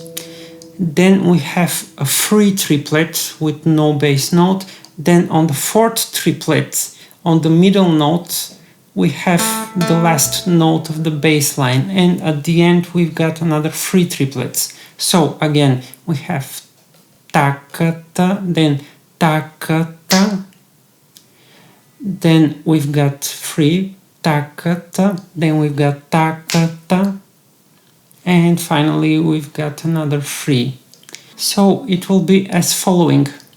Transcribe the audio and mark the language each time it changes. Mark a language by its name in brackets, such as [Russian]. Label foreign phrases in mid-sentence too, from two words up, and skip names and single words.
[English] Then we have a free triplet with no bass note. Then on the fourth triplet, on the middle note, we have the last note of the bass line. And at the end, we've got another 3 triplets. So again, we have ta-ka-ta, then ta-ka-ta. Then we've got 3, ta-ka-ta, then we've got ta-ka-ta. And finally, we've got another 3. So it will be as following.